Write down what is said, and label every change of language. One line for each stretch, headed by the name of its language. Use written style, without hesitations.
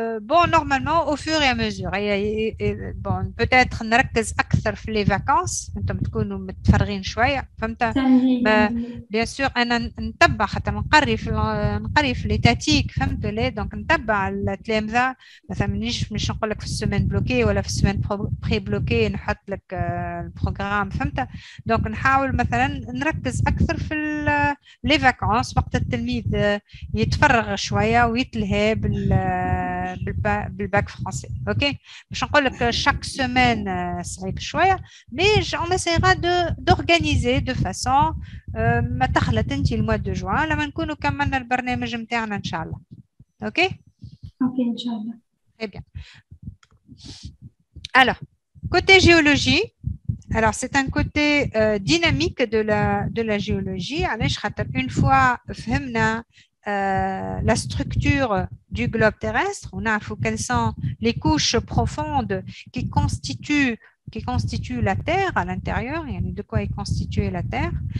French: Bon, normalement, au fur et à mesure. Bon, peut-être
Arabic: نركز أكثر في
French: les vacances.
Arabic: أنتم تكونوا متفرغين شوية، فهمت؟
French: Bien sûr,
Arabic: أنا نتبع حتى نقري في لي تاتيك، فهمت ليه؟ دونك نتبع التلامذة، مثلا مش نقول لك في السيمين بلوكي ولا في السيمين بري بلوكي نحط لك البروغرام، فهمت؟ دونك نحاول مثلا نركز أكثر في لي فاكونس وقت التلميذ يتفرغ شوية ويتلهى بالباك فرنسي. اوكي باش نقول لك
French: chaque semaine
Arabic: صعيب شويه،
French: mais on essaiera d'organiser de façon
Arabic: ما تخلط انت الموا دو جوان لما نكونوا كملنا البرنامج نتاعنا ان شاء الله. اوكي ان شاء الله.
French: Très bien. Alors, côté géologie, alors c'est un côté dynamique de la géologie. Une fois
Arabic: فهمنا
French: la structure du globe terrestre, on a quelles sont les couches profondes qui constituent la Terre à l'intérieur, il y a de quoi est constituée la Terre.